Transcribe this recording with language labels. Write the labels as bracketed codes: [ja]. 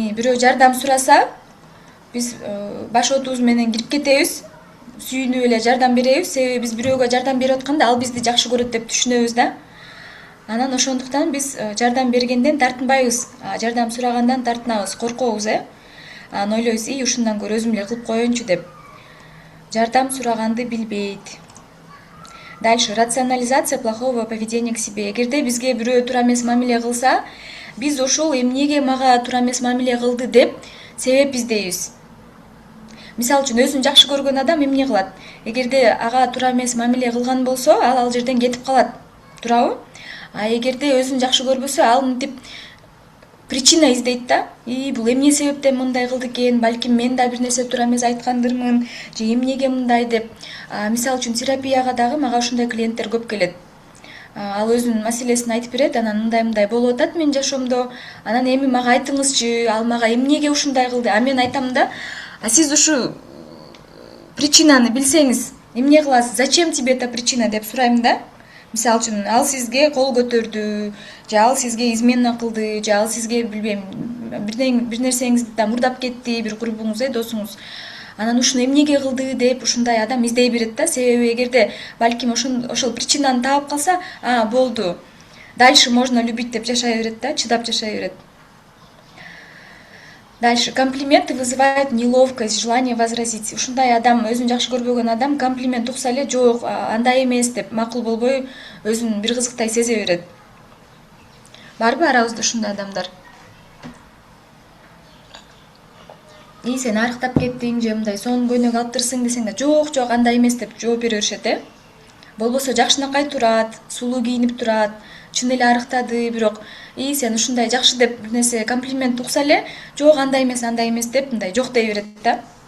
[ky] Бирөө жардам сураса, биз баш отубуз менен кирип кетебиз, сүйүнүп эле жардам беребиз. Себеби биз бирөөгө жардам берип атканда ал бизди жакшы көрөт деп түшүнөбүз да. Анан ошондуктан биз жардам бергенден тартынбайбыз, жардам сурагандан тартынабыз, коркобуз, Анан ойлойбуз, ушундан көрө өзүм эле кылып коеюнчу деп. Жардам сураганды билбейт. Дальше. [ru] Рационализация плохого поведения к себе. [ky] Эгерде бизге бирөө туура эмес мамиле кылса, биз ошол эмнеге мага туура эмес мамиле кылды деп себеп издейбиз. Мисалы үчүн өзүн жакшы көргөн адам эмне кылат? Эгерде ага туура эмес мамиле кылган болсо, ал жерден кетип калат. Туурабы? Эгерде өзүн жакшы көрбөсө, ал мынтип причина издейт да. Бул эмне себептен мындай кылды экен? Балким мен да бир нерсе туура эмес айткандырмын, же эмнеге мындай деп. Мисалы үчүн терапияга дагы мага ушундай клиенттер көп келет. Ал өзүнүн маселесин айтып берет, анан мындай болуп атат менин жашоомдо. Анан эми мага айтыңызчы, ал мага эмнеге ушундай кылды? Мен айтам да, сиз ушу причинаны билсеңиз, эмне кыласыз? [ru] Зачем тебе эта причина [ky] деп сурайм да. Мисалы үчүн, ал сизге кол көтөрдү, же ал сизге измена кылды, же ал сизге билбейм, бир нерсеңизди да мурдап кетти, бир курбуңуз, досуңуз. Анан ушуну эмнеге кылды деп ушундай адам издей берет да. Себеби эгерде балким ошол причинаны таап калса, болду. [ru] Дальше можно любить [ky] деп жашай берет да, чыдап жашай берет. [ru] Дальше. Комплименты вызывают неловкость, желание возразить. [ky] Ушундай адам, өзүн жакшы көрбөгөн адам комплимент укса эле, жок, андай эмес деп макул болбой, өзүн бир кызыктай сезе берет. Барбы арабызда ушундай адамдар? Сен арыктап кеттиң, же мындай сонун көйнөк алыптырсың десең да, жок, андай эмес деп жооп бере беришет, Болбосо жакшынакай турат, сулуу кийинип турат, чын эле арыктады, бирок сен ушундай жакшы деп бир нерсе комплимент укса эле, жок, андай эмес деп мындай жок дей берет да.